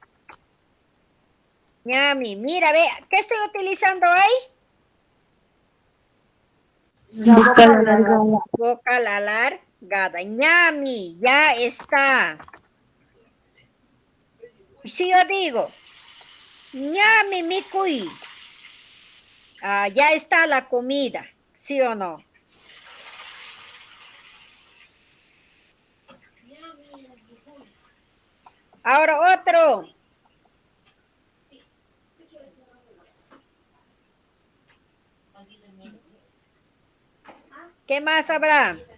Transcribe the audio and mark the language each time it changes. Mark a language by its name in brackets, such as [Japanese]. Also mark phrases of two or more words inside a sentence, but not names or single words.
[Spanish] Ñami, mira, ve, ¿qué estoy utilizando ahí? La boca alargada. Vocal alargada. Ñami, ya está. Si yo digo, [Quechua] ñami mikui, [Spanish] ya está la comida, ¿sí o no? Ahora otro. ¿Qué más habrá?